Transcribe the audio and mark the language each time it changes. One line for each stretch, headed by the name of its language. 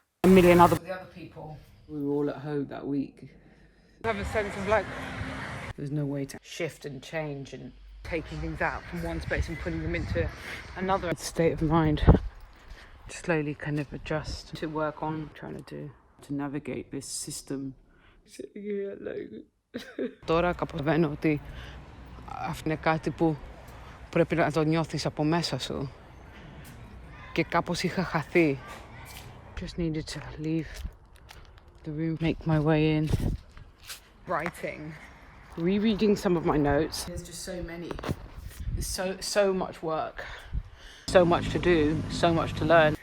English: A million other people. We were all at home that week. I have a sense of like, there's no way to shift and change and taking things out from one space and putting them into another state of mind. Slowly kind of adjust to work on trying to navigate this system. Sitting here like...
Greek: Τώρα καταλαβαίνω ότι αυτό είναι κάτι που πρέπει να το νιώθεις από μέσα σου. Και κάπως είχα χαθεί.
English: Just needed to leave the room, make my way in. Writing, rereading some of my notes. There's just so many. There's so much work, so much to do, so much to learn.